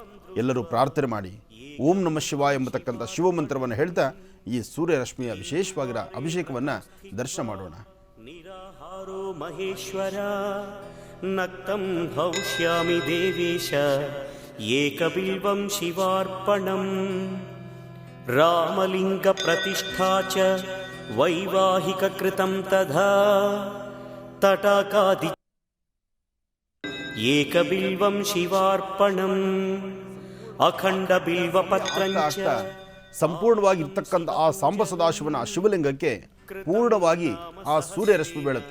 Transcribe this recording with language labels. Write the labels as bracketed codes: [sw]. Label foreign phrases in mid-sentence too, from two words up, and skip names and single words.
[kn] ಎಲ್ಲರೂ ಪ್ರಾರ್ಥನೆ ಮಾಡಿ [sa] ಓಂ ನಮಃ ಶಿವಾಯ [kn] ಎಂಬತಕ್ಕಂಥ ಶಿವಮಂತ್ರವನ್ನು ಹೇಳ್ತಾ ಈ ಸೂರ್ಯರಶ್ಮಿಯ ವಿಶೇಷವಾಗಿರೋ ಅಭಿಷೇಕವನ್ನು ದರ್ಶನ ಮಾಡೋಣ. [sa] ನಿರಾಹಾರೋ ಮಹೇಶ್ವರ ನಕ್ತಂ ಭವಿಷ್ಯಾಮಿ ದೇವೇಶ ಏಕಬಿಲ್ವಂ ಶಿವಾರ್ಪಣಂ ರಾಮಲಿಂಗ ಪ್ರತಿಷ್ಠಾ ಚ ವೈವಾಹಿಕ ಕೃತಂ ತಥಾ ತಟಾಕಾದಿ ಏಕಬಿಲ್ವಂ ಶಿವಾರ್ಪಣಂ ಅಖಂಡ ಬಿಲ್ವಪತ್ರಂ ಚ [kn] ಸಂಪೂರ್ಣವಾಗಿ ಇರ್ತಕ್ಕಂಥ ಆ ಸಾಂಬ ಸದಾಶಿವನ ಶಿವಲಿಂಗಕ್ಕೆ ಪೂರ್ಣವಾಗಿ ಆ ಸೂರ್ಯರಶ್ಮಿ ಬೀಳುತ್ತೆ.